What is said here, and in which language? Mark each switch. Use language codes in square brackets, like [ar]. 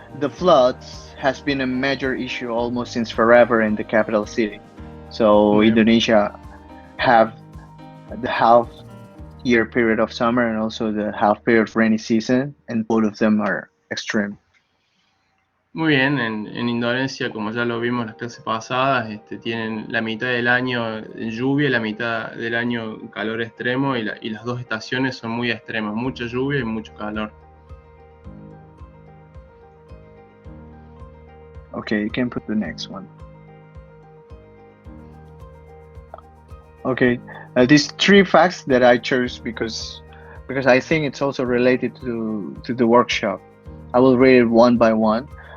[en] The floods has been a major issue almost since forever in the capital city. So Indonesia have the half year period of summer and also the half period of rainy season, and both of them are extreme. [es] Muy bien, en Indonesia, como ya lo vimos en las clases pasadas, tienen la mitad del año en lluvia y la mitad del año calor extremo, y las dos estaciones son muy extremas, mucha lluvia y mucho calor. [en] Okay, you can put the next one. Okay, these three facts that I chose because I think it's also related to the workshop. I will read it one by one.